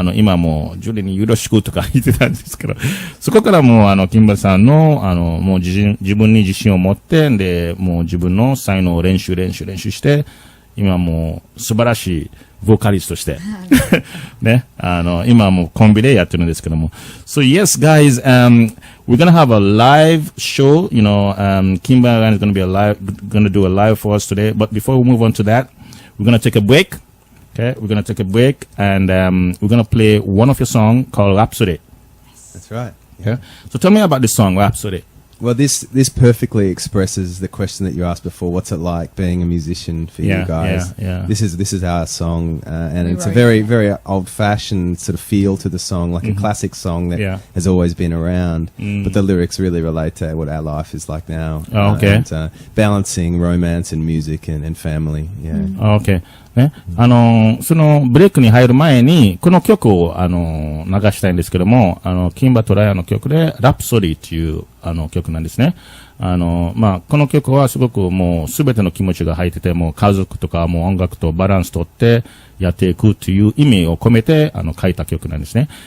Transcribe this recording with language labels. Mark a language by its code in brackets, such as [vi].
[ja] 今もう、ジュリーによろしくとか言ってたんですけど、そこからもう、キンバさんの、もう自分に自信を持って、で、もう自分の才能を練習して、今もう、素晴らしい、ボーカリストして、ね、今もうコンビでやってるんですけども。 [en] So yes, guys, we're gonna have a live show, Kimba Ryan is gonna do a live for us today. But before we move on to that, we're gonna take a break. Okay, we're gonna take a break and we're gonna play one of your songs called Rhapsody. That's right. Yeah. So tell me about this song, Rhapsody. Well, this perfectly expresses the question that you asked before. What's it like being a musician for you guys? Yeah. This is our song, and it's a very, very old-fashioned sort of feel to the song, like a classic song that has always been around. But the lyrics really relate to what our life is like now. Oh, okay. And, balancing romance and music and family. Yeah. Oh, okay. ね。 [ja] そのブレイクに入る前に、この曲を、流したいんですけども、キンバとライアンの曲で、ラプソディっていう、曲なんですね。この曲はすごくもうすべての気持ちが入ってて、もう家族とかもう音楽とバランスとってやっていくという意味を込めて、書いた曲なんですね。